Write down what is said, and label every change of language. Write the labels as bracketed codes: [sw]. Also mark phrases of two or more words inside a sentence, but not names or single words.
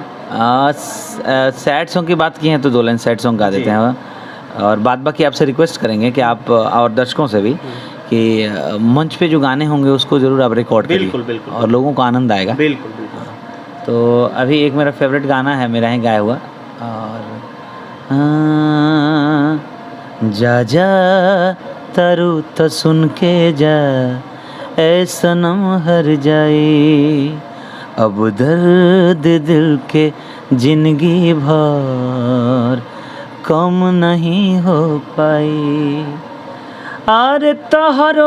[en] sad song [hi] की बात की है तो 2 लाइन [en] sad song [hi] गा देते हैं, और बाद बाकी आपसे रिक्वेस्ट करेंगे कि आप और दर्शकों से भी कि मंच पे जो गाने होंगे उसको ज़रूर आप रिकॉर्ड करिए। बिल्कुल बिल्कुल, और लोगों को आनंद आएगा। बिल्कुल बिल्कुल। तो अभी एक मेरा फेवरेट गाना है, मेरा ही गाया हुआ, और जा जा तरु तो सुन के जा, ऐ सनम हर जाए, अब दर्द दिल के जिंदगी भर कम नहीं हो पाई, अरे तोहरो